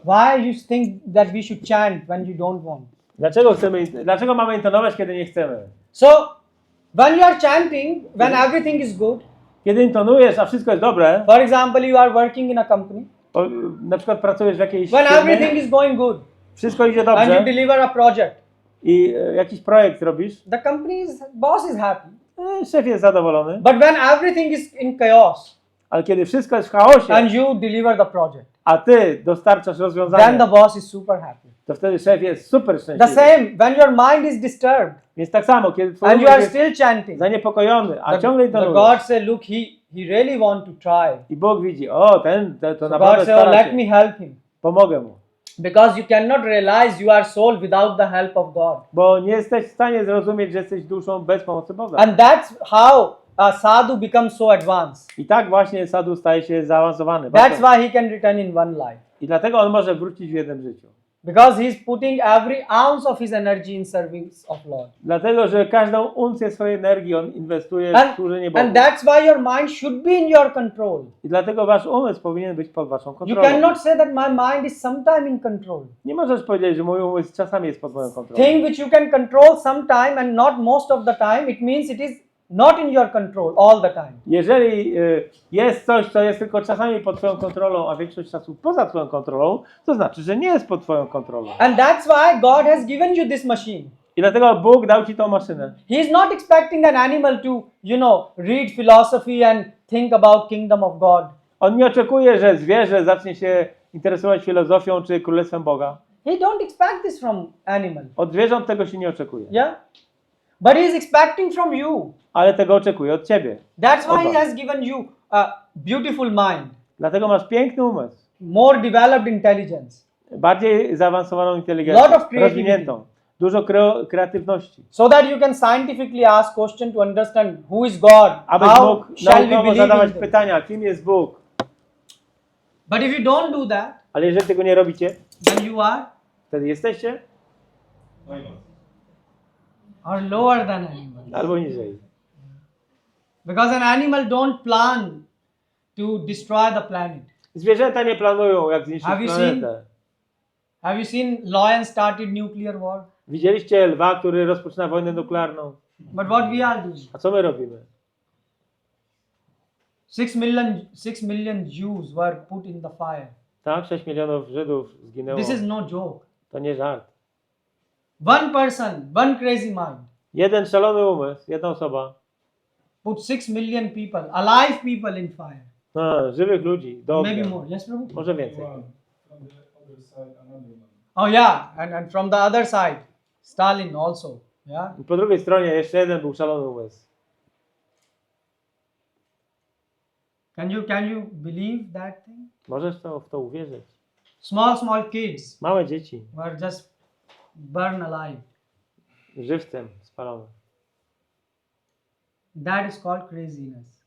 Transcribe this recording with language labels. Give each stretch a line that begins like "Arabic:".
English: Why you think that we should chant when you don't want?
Polish: Dlaczego mamy intonować, kiedy nie chcemy?
English: So, when you are chanting, when everything is good,
Polish: Kiedy intonujesz, a wszystko jest dobre,
English: for example, you are working in a company,
Polish: na przykład pracujesz w jakiejś
English: when
Polish: firmie,
English: everything is going good,
Polish: wszystko idzie
English: and you
Polish: dobrze
English: deliver a project,
Polish: i jakiś projekt robisz,
English: the company's boss is happy.
Polish: szef jest zadowolony,
English: But when everything is in chaos
Polish: ale kiedy wszystko jest w chaosie,
English: and you deliver the project,
Polish: a ty dostarczasz
English: then
Polish: rozwiązanie,
English: the boss is super happy.
Polish: to wtedy szef jest super
English: The
Polish: szczęśliwy.
English: same when your mind is disturbed
Polish: Więc tak samo, kiedy twój
English: and you are
Polish: umysł jest
English: still chanting,
Polish: zaniepokojony, a
English: the
Polish: ciągle
English: God
Polish: intonujesz
English: say, look, he really want to try.
Polish: i Bóg widzi, o to
English: So
Polish: naprawdę
English: God say, oh,
Polish: stara
English: let
Polish: się,
English: me help him.
Polish: pomogę mu.
English: Because you cannot realize you are soul without the help of God.
Polish: Bo nie jesteś w stanie zrozumieć, że jesteś duszą bez pomocy Boga.
English: And that's how a sadhu becomes so advanced.
Polish: I tak właśnie sadhu staje się zaawansowany.
English: That's why he can return in one life.
Polish: I dlatego on może wrócić w jednym życiu.
English: Because he's putting every ounce of his energy in service of Lord.
Polish: Dlatego, że każdą uncję swojej energii on inwestuje w służenie Bogu.
English: And that's why your mind should be in your control.
Polish: I dlatego wasz umysł powinien być pod waszą
English: You
Polish: kontrolą.
English: cannot say that my mind is sometime in control.
Polish: Nie możesz powiedzieć, że mój umysł czasami jest pod moją kontrolą.
English: Thing which you can control sometime and not most of the time, it means it is not in your control all the time.
Polish: Jeżeli jest coś, co jest tylko czasami pod twoją kontrolą, a większość czasu poza twoją kontrolą, to znaczy, że nie jest pod twoją kontrolą.
English: And that's why God has given you this machine.
Polish: I dlatego Bóg dał ci tą maszynę.
English: He is not expecting an animal to, read philosophy and think about kingdom of God.
Polish: On nie oczekuje, że zwierzę zacznie się interesować filozofią czy królestwem Boga.
English: He don't expect this from animal.
Polish: Od zwierząt tego się nie oczekuje.
English: Yeah? But he is expecting from you.
Polish: Ale tego oczekuje od ciebie.
English: That's why
Polish: Od
English: he
Polish: was.
English: has given you a beautiful mind,
Polish: Dlatego masz piękny umysł.
English: more developed intelligence,
Polish: Bardziej zaawansowaną
English: Lot
Polish: inteligencję.
English: of creativity.
Polish: Rozwiniętą. Dużo kreatywności.
English: so that you can scientifically ask question to understand who is God,
Polish: Abyś
English: how
Polish: mógł
English: shall we
Polish: naukowo
English: believe
Polish: zadawać
English: in him.
Polish: pytania, kim jest Bóg.
English: But if you don't do that,
Polish: Ale jeżeli tego nie robicie,
English: then you are
Polish: wtedy jesteście
English: lower than animal.
Polish: albo niżej.
English: Because an animal don't plan to destroy the planet.
Polish: Zwierzęta nie planują, jak zniszczyć
English: Have you
Polish: planetę.
English: Have you seen lion started nuclear war?
Polish: Widzieliście lwa, który rozpoczyna wojnę nuklearną?
English: But what we are doing?
Polish: A co my robimy?
English: 6 million Jews were put in the fire.
Polish: Tak, 6 milionów Żydów zginęło.
English: This is no joke.
Polish: To nie żart.
English: One person, one crazy mind,
Polish: Jeden szalony umysł, jedna osoba,
English: put 6 million people, alive people in fire.
Polish: żywych ludzi, do ognia.
English: Maybe more. Yes, Prabhu?
Polish: Może więcej.
English: One from the other side, another one. Oh yeah, and from the other side, Stalin also. Yeah.
Polish: Po drugiej stronie jeszcze jeden był szalony umysł.
English: Can you believe that thing?
Polish: Możesz w to uwierzyć.
English: Small kids
Polish: Małe dzieci,
English: were just burned alive.
Polish: żywcem spalone.
English: That is called craziness.